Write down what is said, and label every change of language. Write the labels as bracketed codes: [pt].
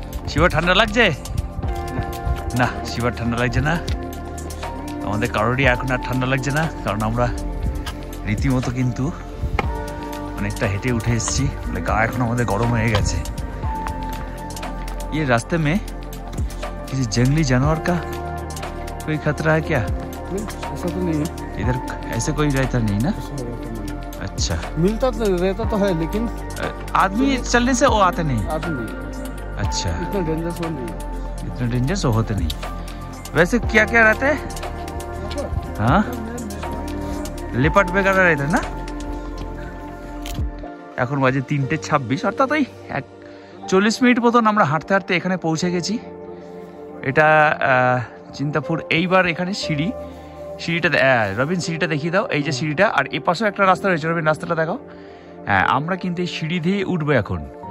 [bn] শিবার ঠান্ডা লাগছে না? শিবার ঠান্ডা লাগছে না, আমাদের কারোরই এখন আর ঠান্ডা লাগছে না, কারণ আমরা রীতিমতো কিন্তু অনেকটা হেঁটে উঠে এসেছি। গা এখন আমাদের গরম হয়ে গেছে। [hi] ये रास्ते में किसी जंगली जानवर का कोई खतरा है क्या? ऐसा तो नहीं है, इधर ऐसे कोई रहता नहीं ना? अच्छा, मिलता तो रहता तो है, लेकिन आदमी चलने से वो आते नहीं। आते नहीं, अच्छा, इतना डेंजरस नहीं है। इतना डेंजरस होते नहीं। वैसे क्या क्या रहता है? हाँ, लेपर्ड वगैरह रहते हैं ना? [bn] এখন বাজে 3:26, অর্থাৎ ওই 40 মিনিট মতন আমরা হাঁটতে হাঁটতে এখানে পৌঁছে গেছি। এটা চিন্তাপুর। এইবার এখানে সিঁড়িটা রবিন সিঁড়িটা দেখিয়ে দাও। এই যে সিঁড়িটা, আর এ পাশেও একটা রাস্তা রয়েছে। রবিন রাস্তাটা দেখাও। হ্যাঁ, আমরা কিন্তু এই সিঁড়ি দিয়ে উঠবো এখন।